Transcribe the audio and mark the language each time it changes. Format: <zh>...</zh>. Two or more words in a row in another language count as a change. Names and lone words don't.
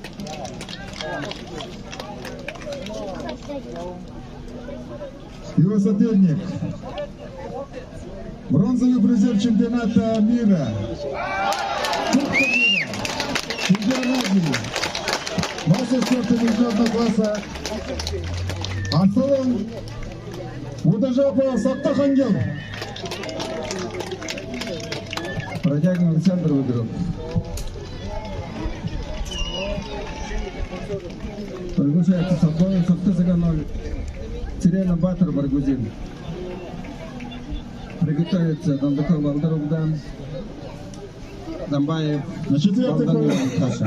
<ru>Его соперник. Бронзовый призер чемпионата мира. Кубка мира. Чемпион Азии. Мастер спорта международного класса. Асылым Будажапов Сандыхангел. Бродягин Александр Выдоров. Приглашается Сабоев, Сухтазаганов, Терена Батыр Баргузин. Приготовится Дандаков Валдаровдан, Дамбаев, На четвертый Валдан круг. Таша.</ru>